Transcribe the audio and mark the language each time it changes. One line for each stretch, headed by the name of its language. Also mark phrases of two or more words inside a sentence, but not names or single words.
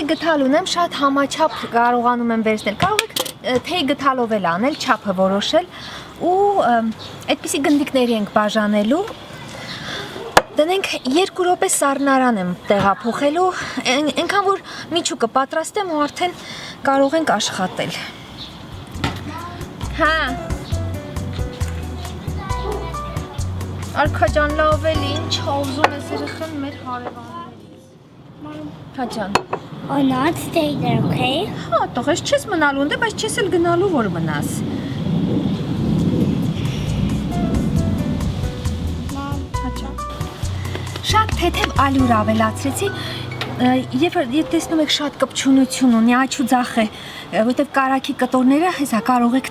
Armenian: գթալ ունեմ, շատ համաչափ կարողանում եմ վերցնել։ Կարող եք թեյ գթալով էլ անել, չափը որոշել ու այդպիսի գնդիկների ենք բաժանելու։ Դնենք 2 րոպե սառնարան եմ տեղափոխելու, այնքան որ միջուկը պատրաստեմ ու արդեն կարող ենք աշխատել։ Հա։ Արքա ջան, լավ էլի, ինչ ուզում ես երեխան մեր հարևաններից։ Հա ջան։
English: Or not stay there, okay?
Armenian: Հա, տղես չես մնալու ընդ, բայց չես էլ գնալու որ մնաս։ Շատ թեթև ալյուր ավելացրեցի, երբ տեսնում եք շատ կպչունություն ունի, աչուձախ է, որտեվ կարագի կտորները հեսա կարող եք